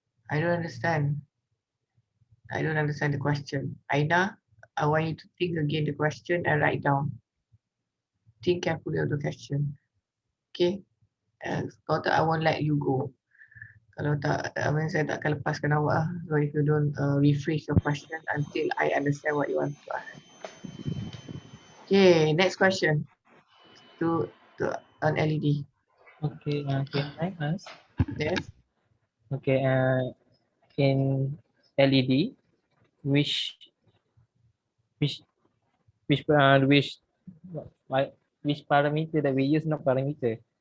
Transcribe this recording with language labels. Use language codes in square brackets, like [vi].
[en] I don't understand. I don't understand the question. Aina, I want you to think again the question and write down. Think carefully of the question. Okay? [ms] Kalau tak, [en] I won't let you go. [ms] Kalau tak, saya tak akan lepaskan awak lah. [en] So if you don't rephrase your question until I understand what you want to ask. Okay, next question to an LED. Okay, can I ask? Yes. Okay, in LED, which which which which parameter that we use, not parameter.